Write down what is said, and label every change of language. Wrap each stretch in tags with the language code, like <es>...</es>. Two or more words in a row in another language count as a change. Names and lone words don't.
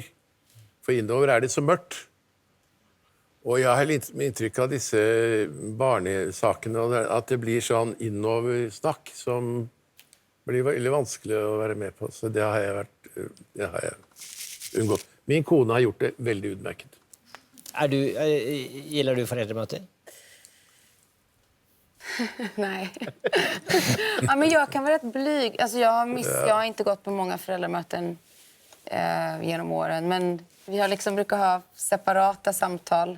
<no>For innover det så mørkt. Og jeg har litt inntrykk av disse barnesakene, at det blir sånn innoversnakk som blir veldig vanskelig å være med på. Så det har jeg unngått. Min kone har gjort det veldig utmerket.</no> <sv>Gillar du foreldremöten? Nej. Ja, men jag kan vara rätt blyg. Alltså jag har inte gått på många föräldramöten genom åren. Men vi har liksom brukar ha separata samtal.</sv>